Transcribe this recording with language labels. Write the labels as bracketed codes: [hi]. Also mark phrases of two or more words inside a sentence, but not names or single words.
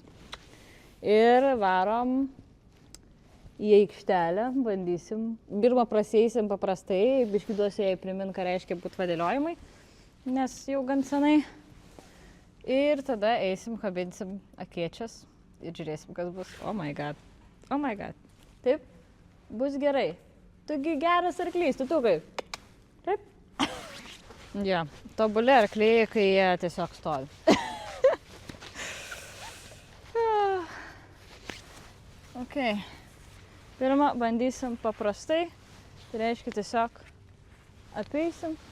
[lt] Ir varom į aikštelę, bandysim. Pirmą praseisim paprastai, biškį duosiu jai primint, ką reiškia būt vadėliojimai, nes jau gan senai. Ir tada eisim, kabinsim akėčias ir žiūrėsim, kas bus. [en] Oh my god. Oh my god. [lt] Taip, bus gerai. Tugi geras arklys, tu kaip? Taip? Ja, tobuli arkliai, kai jie tiesiog stovi. Ok. Pirmą bandysim paprastai. Tai reiškia tiesiog apeisim.